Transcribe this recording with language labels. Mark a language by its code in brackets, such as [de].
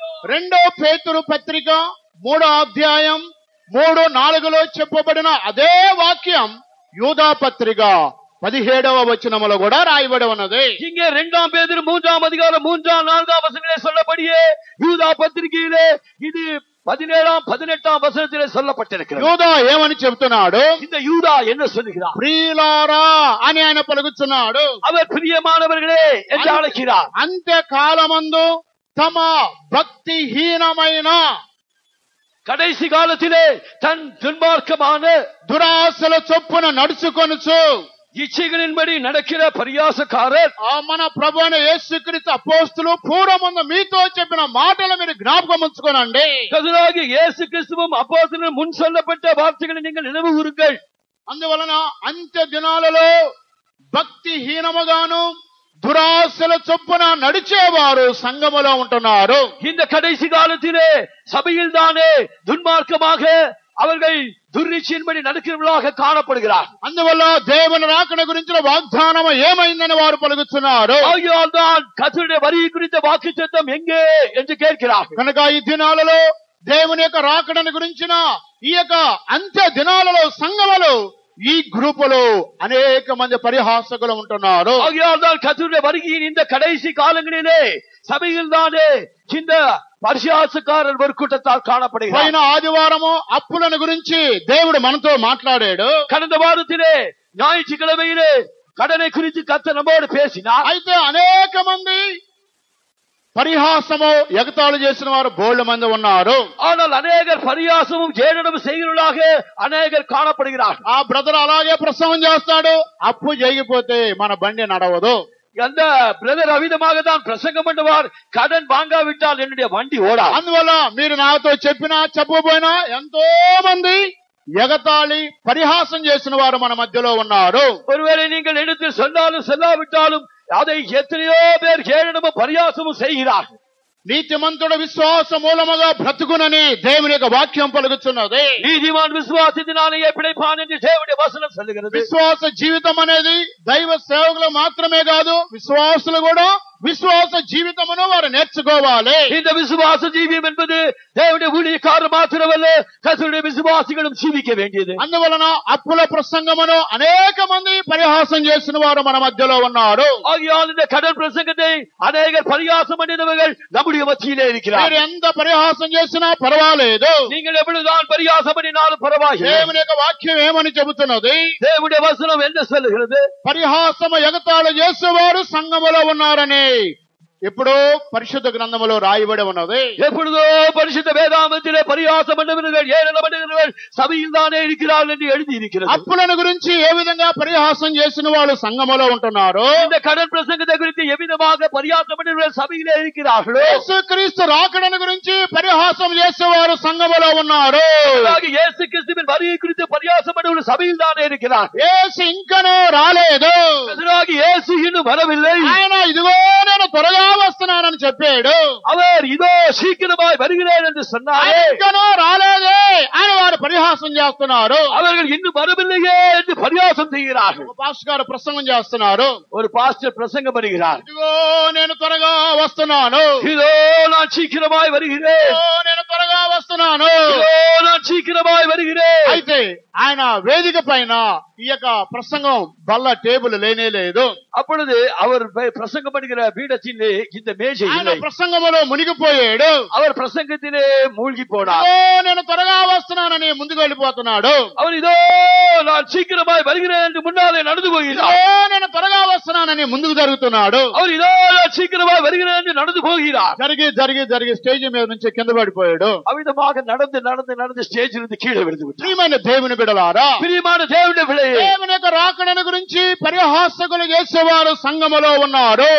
[te] 2 పేతురు పత్రిక 3వ అధ్యాయం 3-4లో చెప్పబడిన అదే వాక్యం యూదా పత్రిక 17వ వచనములో కూడా రాయబడి ఉన్నది. [ta] இங்கே 2 பேதுரு 3ஆம் அதிகாரம் 3-4 வசனங்களிலே சொல்லப்படியே யூதா பத்திரிகையிலே இது 17ஆம் 18ஆம் வசனத்திலே சொல்லப்பட்டிருக்கிறது. [te] యూదా ఏమని చెబుతున్నాడు? [ta] இந்த యూదా என்ன சொல்லுகிறார்? [te] ప్రియులారా అని ఆయన పలుకుతున్నాడు. [ta] அவர் பிரியமானவர்களே என்று அழைக்கிறார். [te] అంత్యకాలమందు తమ భక్తిహీనమైన [ta] கடைசி காலத்திலே தன் துன்மார்க்கமான [te] దురాశల చొప్పున నడుచుకొనుచు [ta] இச்சைகளின்படி நடக்கிற பரியாசக்காரர் [te] మన ప్రభు అయిన యేసుక్రీస్తు అపోస్తలులు పూర్వమందు మీతో చెప్పిన మాటలు మీరు జ్ఞాపకం ఉంచుకోనండి. [ta] கர்த்தராகிய இயேசு கிறிஸ்துவும் அப்போஸ்தலரும் முன் சொல்லப்பட்ட வார்த்தைகளை நீங்கள் நினைவு கூறுங்கள். [te] అందువలన అంత్య దినాలలో భక్తిహీనముగాను దురాశల చొప్పున నడిచేవారు సంఘములో ఉంటున్నారు. [ta] இந்த கடைசி காலத்திலே சபையில் தானே துன்மார்க்கமாக அவர்கள் துர்ரீச்சியின்படி நடக்கிறவர்களாக காணப்படுகிறார். [te] అందువల్ల దేవుని రాకడ గురించిన వాగ్దానం ఏమైందని వారు పలుకుతున్నారు. [ta] ஆகையால் தான் கர்த்தருடைய வருகை குறித்த வாக்குத்தத்தம் எங்கே என்று கேட்கிறார். [te] కనుక ఈ దినాలలో దేవుని యొక్క రాకడను గురించిన ఈ యొక్క అంత్య దినాలలో సంఘములు ఈ గ్రూపులో అనేక మంది పరిహాసకులు ఉంటున్నారు. [ta] ஆகையால் தான் கர்த்தருடைய வருகையின் இந்த கடைசி காலங்களிலே சபையில் தானே இந்த పరిహాసకారులు ஒரு கூட்டத்தால் காணப்படுகிறார். [te] పోయిన ఆదివారము అప్పులను గురించి దేవుడు మనతో మాట్లాడాడు. [ta] கடந்த వారத்திலே ஞாயிற்றுக்கிழமையிலே கடனை குறித்து கர்த்தர் நம்மோடு பேசினார். [te] అయితే అనేక మంది పరిహాసము ఎగతాళి చేసిన వారు బోల్డ్ మంది ఉన్నారు. [ta] ஆனால் அநேகர் பரியாசமும் ஏளனமும் செய்கிறவர்களாக அநேகர் காணப்படுகிறார். [te] ఆ బ్రదర్ అలాగే ప్రసంగం చేస్తాడు, అప్పు జరిగిపోతే మన బండి నడవదు. [ta] அந்த பிரதர் அவிதமாக தான் பிரசங்கம் பண்ணுவார், கடன் வாங்காவிட்டால் என்னுடைய வண்டி ஓடா. [te] అందువల్ల మీరు నాతో చెప్పినా చెప్పకపోయినా ఎంతో మంది ఎగతాళి పరిహాసం చేసిన వారు మన మధ్యలో ఉన్నారు. [ta] ஒருவேளை நீங்கள் எடுத்து சொன்னாலும் சொல்லாவிட்டாலும் அதை எத்தனையோ பேர் ஏளனமும் பரியாசமும் செய்கிறார்கள். [te] నీతిమంతుడు విశ్వాస మూలముగా బ్రతుకునని దేవుని యొక్క వాక్యం పలుకుతున్నది. [ta] நீதிமான் விசுவாசத்தினாலேயே பிழைப்பான் என்று தேவனுடைய வசனம் சொல்லுகிறது. [te] విశ్వాస జీవితం అనేది దైవ సేవకులు మాత్రమే కాదు, విశ్వాసులు కూడా విశ్వాస జీవితమును వారు నేర్చుకోవాలి. [ta] இந்த விசுவாச ஜீவியம் என்பது தேவனுடைய ஊழியக்காரர் மாத்திரமல்ல, கர்த்தருடைய விசுவாசிகளும் ஜீவிக்க வேண்டியது. [te] అందువలన అప్పుల ప్రసంగమును అనేక మంది పరిహాసం చేసిన వారు మన మధ్యలో ఉన్నారు. [ta] ஆகையால் இந்த கடன் பிரசங்கத்தை அநேகர் பரியாசம் பண்ணினவர்கள் நம்முடைய மத்தியிலே [te] మీరు [ta] இருக்கிறார்கள். [te] ఎంత పరిహాసం చేసినా పర్వాలేదు. [ta] நீங்கள் எவ்வளவுதான் பரியாசம் பண்ணினாலும் பரவாயில்லை. [te] దేవుని యొక్క వాక్యం ఏమని చెబుతున్నది? [ta] தேவனுடைய வசனம் என்ன சொல்லுகிறது? [te] పరిహాసము ఎగతాళి చేసేవారు సంఘములో ఉన్నారని ఎప్పుడో పరిశుద్ధ గ్రంథములో రాయబడి ఉన్నది. [ta] எப்பொழுதோ பரிசுத்த வேதாகமத்திலே பரியாசம் பண்ணுகிறவர்கள் ஏளனம் பண்ணுகிறவர்கள் சபையில் தானே இருக்கிறார்கள் என்று எழுதி இருக்கிறது. [te] అప్పులను గురించి ఏ విధంగా పరిహాసం చేసిన వాళ్ళు సంఘములో ఉంటున్నారు. [ta] இந்த கடன் பிரசங்கத்தை குறித்து எவ்விதமாக பரியாசம் பண்ணுகிறவர்கள் சபையிலே இருக்கிறார்களோ, [te] యేసుక్రీస్తు రాకడను గురించి పరిహాసం చేసేవారు సంఘములో ఉన్నారు. [ta] இயேசு கிறிஸ்துவின் வருகை குறித்து பரியாசம் பண்ணுகிறவர்கள் சபையில் தானே இருக்கிறார். [te] యేసు ఇంకనూ రాలేదు, [ta] இயேசு இன்னும் வரவில்லை. [te] ఆయన ఇదిగో నేను త్వరగా వస్తున్నానని చెప్పాడు. [ta] அவர் இதோ சீக்கிரமாய் வருகிறேன் என்று சொன்னாரே, [te] ఇంకనూ రాలేదే అని వారు పరిహాసం చేస్తున్నారు. [ta] அவர்கள் இன்னும் வரவில்லையே என்று பரியாசம் செய்கிறார்கள். [te] పాస్టర్ గారు ప్రసంగం చేస్తున్నారు, [ta] ஒரு பாஸ்டர் பிரசங்கம் பண்ணுகிறார், [te] ఇదిగో నేను త్వరగా వస్తున్నాను, [ta] இதோ நான் சீக்கிரமாய் வருகிறேன், [te] ఇదిగో నేను త్వరగా వస్తున్నాను. [ta] இதோ நான் சீக்கிரமாய் வருகிறேன். [te] అయితే ఆయన వేదిక పైన ఈ యొక్క ప్రసంగం బల్ల టేబుల్ లేనే లేదు. [ta] அப்பொழுது அவர் பிரசங்கம் பண்ணுகிற பீடத்திலே இந்த மேஜை [te] ఆయన [ta] இல்லை. [te] ప్రసంగములో మునిగిపోయాడు. [ta] அவர் பிரசங்கத்திலே மூழ்கி போனார். [te] ఓ నేను త్వరగా వస్తున్నానని ముందుకు వెళ్ళిపోతున్నాడు. [ta] அவர் இதோ நான் சீக்கிரமாய் வருகிறேன் என்று முன்னாலே நடந்து [te] ఓ [ta] போகிறார். [te] నేను త్వరగా వస్తున్నానని ముందుకు జరుగుతున్నాడు. [ta] அவர் இதோ நான் சீக்கிரமாய் வருகிறேன் என்று நடந்து போகிறார். [te] జరిగి జరిగి జరిగి స్టేజ్ మీద నుంచి కింద పడిపోయాడు. [ta] அவ்விதமாக நடந்து நடந்து நடந்து ஸ்டேஜில் இருந்து கீழே விழுந்து விட்டார். [te] ప్రియమైన దేవుని బిడ్డలారా, [ta] பிரியமான தேவனுடைய பிள்ளையே, [te] దేవుని యొక్క రాకడను గురించి పరిహాసకులు చేసేవారు సంఘములో ఉన్నారు.